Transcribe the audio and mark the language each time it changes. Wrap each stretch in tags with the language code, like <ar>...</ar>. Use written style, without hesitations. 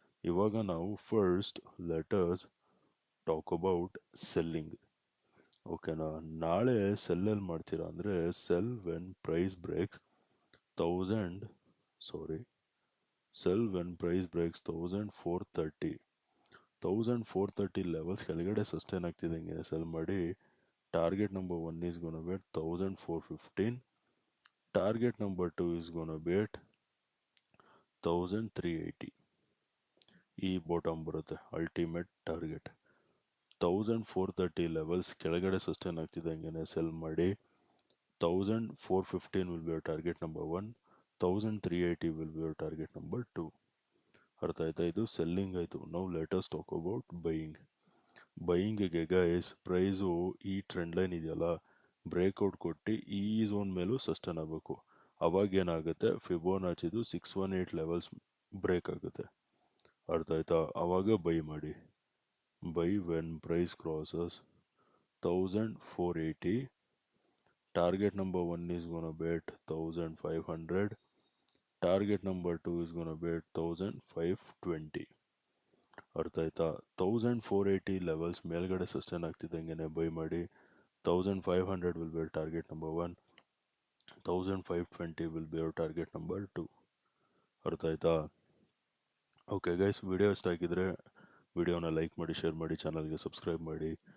<kn>ಇವಾಗ ನಾವು</kn> <en>First letters talk about selling. ಓಕೆನಾ?</en> <kn>ನಾಳೆ ಸೆಲ್ಲಲ್ಲಿ ಮಾಡ್ತೀರಾ ಅಂದರೆ</kn> <en>Sell when price breaks 1430.</en> <kn>1430 levels ಕೆಳಗಡೆ ಸಸ್ಟೈನ್ ಆಗ್ತಿದ್ದಂಗೆ ಸೆಲ್ ಮಾಡಿ.</kn> <en>Target number 1 is going to be 1415. Target number 2 is going to be 1380.</en> <kn>ಈ ಬಾಟಮ್ ಬರುತ್ತೆ ಅಲ್ಟಿಮೇಟ್ ಟಾರ್ಗೆಟ್. 1430 ಲೆವೆಲ್ಸ್ ಕೆಳಗಡೆ ಸಸ್ಟೈನ್ ಆಗ್ತಿದ್ದಂಗೆ ಸೆಲ್ ಮಾಡಿ.</kn> <en>1415 will be your target number 1. 1380 will be your target number 2.</en> <kn>ಅರ್ಥ ಆಯ್ತಾ? ಇದು selling ಆಯಿತು. ನಾವು</kn> <en>let us talk about</en> <kn>ಬೈಯಿಂಗಿಗೆ guys, price ಈ ಟ್ರೆಂಡ್ ಲೈನ್ ಇದೆಯಲ್ಲ, ಬ್ರೇಕ್ಔಟ್ ಕೊಟ್ಟು ಈ ಝೋನ್ ಮೇಲೂ ಸಸ್ಟೈನ್ ಆಗಬೇಕು. ಅವಾಗ ಏನಾಗುತ್ತೆ, ಫಿಬೋನಾಚಿದು 618 ಲೆವೆಲ್ಸ್ ಬ್ರೇಕ್ ಆಗುತ್ತೆ. ಅರ್ಥ ಆಯ್ತಾ? ಅವಾಗ ಬೈ ಮಾಡಿ.</kn> <en>Buy when price crosses 1480. Target number 1 is going to be 1500. Target number 2 is going to be 1520.</en> <kn>ಅರ್ಥ ಆಯ್ತಾ? 1480 ಲೆವೆಲ್ಸ್ ಮೇಲ್ಗಡೆ ಸಸ್ಟೈನ್ ಆಗ್ತಿದ್ದಂಗೆ ಬೈ ಮಾಡಿ.</kn> <en>1500 will be your target number 1. 1520 will be your target number 2.</en> <kn>ಅರ್ಥ ಆಯ್ತಾ? ಓಕೆ ಗೈಸ್, ವಿಡಿಯೋ ಇಷ್ಟ ಆಗಿದ್ರೆ ವಿಡಿಯೋನ like ಮಾಡಿ, ಶೇರ್ ಮಾಡಿ, ಚಾನಲ್ಗೆ ಸಬ್ಸ್ಕ್ರೈಬ್ ಮಾಡಿ.</kn>